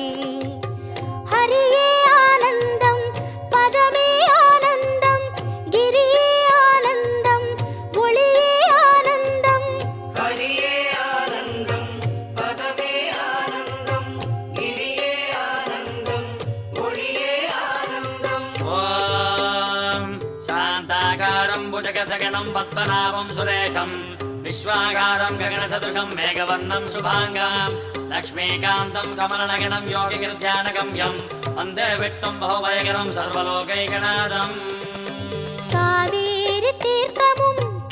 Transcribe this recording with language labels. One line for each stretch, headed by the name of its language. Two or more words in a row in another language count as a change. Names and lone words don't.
Tamil: ஹரியே ஆனந்தம் பதமே ஆனந்தம் கிரியே ஆனந்தம் ஒளியே ஆனந்தம். ஹரியே ஆனந்தம் பதமே ஆனந்தம் கிரியே ஆனந்தம் ஒளியே ஆனந்தம்.
Sanskrit: ॐ शान्ताकारं भुजगसगनं पद्मनाभं सुरेशं विश्वागारं गगनसदृशं मेघवर्णं शुभाङ्गं लक्ष्मीकान्तं कमलनगनं योगिगिर्ध्यानगम्यं वन्दे विष्णुं बहुभयकरं सर्वलोकैकनाथम्.
Tamil: காவேரி தீர்த்தமும்